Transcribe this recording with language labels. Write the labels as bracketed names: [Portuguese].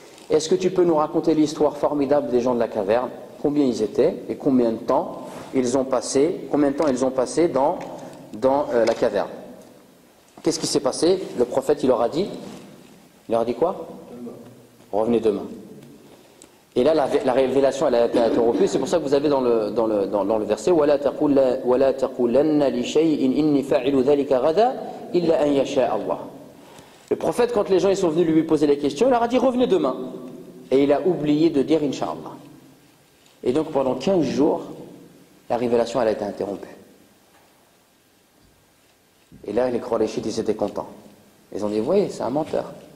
[French] Est-ce que tu peux nous raconter l'histoire formidable des gens de la caverne? Combien ils étaient et combien de temps ils ont passé dans la caverne? Qu'est-ce qui s'est passé? Le prophète, il leur a dit quoi? Revenez demain. Et là, la révélation, elle a été interrompue. C'est pour ça que vous avez dans le verset [Arabic] وَلَا تَقُولَنَّ لِشَيْءٍ إِنِّي فَاعِلُ ذَلِكَ غَدًا إِلَّا أَنْ يَشَاءَ اللَّهُ. [French] Le prophète, quand les gens ils sont venus lui poser les questions, il leur a dit revenez demain. Et il a oublié de dire Inch'Allah. Et donc pendant 15 jours, la révélation elle a été interrompue. Et là, les Qurayshites, ils étaient contents. Ils ont dit, vous voyez, c'est un menteur.